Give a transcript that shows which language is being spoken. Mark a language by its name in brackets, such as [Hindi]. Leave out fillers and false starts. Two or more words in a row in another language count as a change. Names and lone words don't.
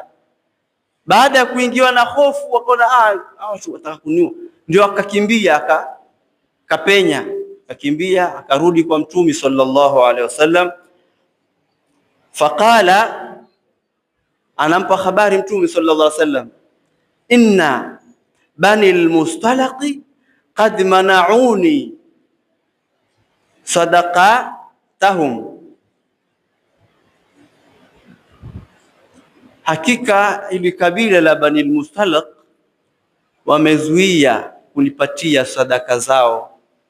[Swahili] Baada ya kuingiwa na hofu, wakaona watu wataka kuniua, ndio akakimbia, akapenya, akakimbia, akarudi kwa Mtume [Arabic] صلى الله عليه وسلم. [Swahili] Faqala, anampa habari Mtume [Arabic] صلى الله عليه وسلم, إن بني المصطلق قد منعوني صدقاتهم, [Swahili] hakika ili kabila la Bani al-Mustalaq wamezuia kunipatia sadaka zao.